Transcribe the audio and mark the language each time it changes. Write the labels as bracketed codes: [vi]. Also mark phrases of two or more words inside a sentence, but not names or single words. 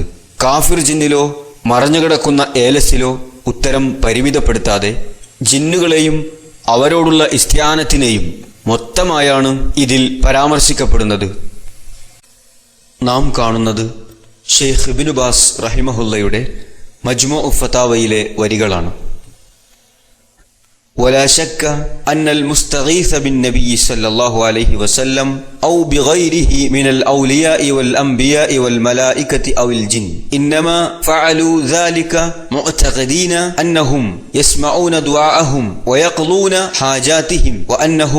[ml] കാഫിർ ജിന്നിലോ മറഞ്ഞുകിടക്കുന്ന ഏലസിലോ ഉത്തരം പരിമിതപ്പെടുത്താതെ ജിന്നുകളെയും അവരോടുള്ള ഇസ്തിയാനത്തിനെയും മൊത്തമായാണ് ഇതിൽ പരാമർശിക്കപ്പെടുന്നത്. നാം കാണുന്നത് ഷെയ്ഖ് ഇബ്നു ബാസ് റഹിമഹുല്ലയുടെ മജ്മുഉ ഫതാവയിലെ വരികളാണ്. [ar] ولا شك أن المستغيث بالنبي صلى الله عليه وسلم أو بغيره من الأولياء والأنبياء والملائكة أو الجن إنما فعلوا ذلك معتقدين أنهم يسمعون دعاءهم ويقضون حاجاتهم وأنهم